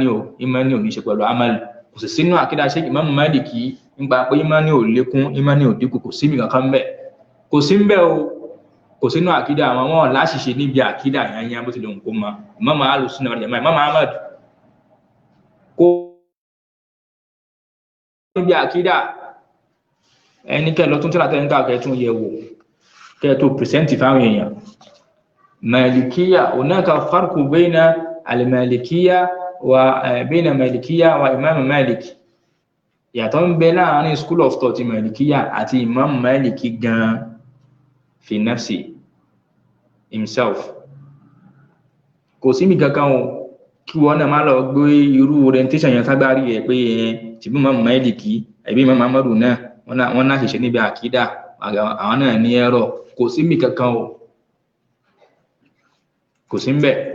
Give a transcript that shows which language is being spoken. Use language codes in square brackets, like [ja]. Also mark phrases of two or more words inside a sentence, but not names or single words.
[yo] ò ní ṣe pẹ̀lú amali, kò sì sínú àkídà Sheikh Imam Maliki nípa pé imani ò lékún imani ò dínkù, kò sí mi kankan ńbẹ̀, kò sí ńbẹ̀ o, kò sínú àkídà àwọn wọn láṣìṣe níbi àkídà yányán bó tilẹ̀ nǹkó ma Imam Ahlus-Sunnah wal Jamā'ah Imam Ahmad kò níbi àkídà ẹni kẹ́ lọ tún tíra tẹ́ ń kà kẹ́ tún yẹ̀ wò kẹ́ tó pìrìsẹ́ǹtì fáwọn èèyàn. [ar] المالكية هناك فرق بين المالكية وبين المالكية والإمام مالك, [yo] yàtọ̀ ń bẹ láàrin [en] school of thought [yo] Malikiyya àti Imam Maliki gan [ar] في نفسه [yo] himself. Kò sí mi kankan o kí wọ́n náà má lọ gbé irú orientation yẹn ságbárí ẹ̀ pé tí bí Imam Maliki ẹ̀bí Imam Ahmadu náà wọ́n náà ṣẹ̀ṣẹ̀ níbi àkídà àwọn náà ní ẹ̀rọ, kò sí mi kankan o, kò sí ń bẹ̀.